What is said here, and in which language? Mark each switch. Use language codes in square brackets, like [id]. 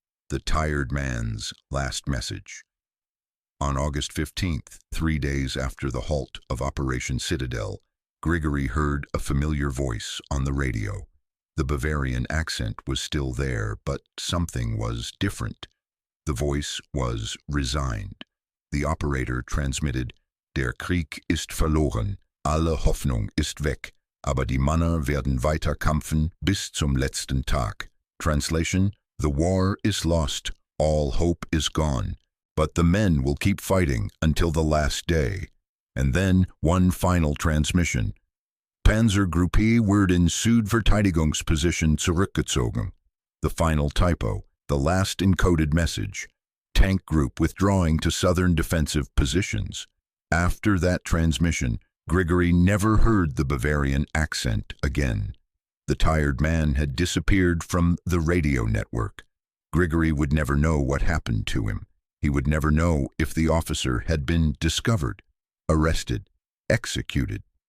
[en] The tired man's last message. On August 15th, 3 days after the halt of Operation Citadel, Grigory heard a familiar voice on the radio. The Bavarian accent was still there, but something was different. The voice was resigned. The operator transmitted, [de] "Der Krieg ist verloren, alle Hoffnung ist weg, aber die Männer werden weiter kämpfen bis zum letzten Tag." [en] Translation: "The war is lost, all hope is gone, but the men will keep fighting until the last day." And then one final transmission. [de] Panzergruppe wird in Südverteidigungsposition zurückgezogen. [en] The final typo, the last encoded message. Tank group withdrawing to southern defensive positions. After that transmission, Grigory never heard the Bavarian accent again. The tired man had disappeared from the radio network. Grigory would never know what happened to him. He would never know if the officer had been discovered, arrested, executed.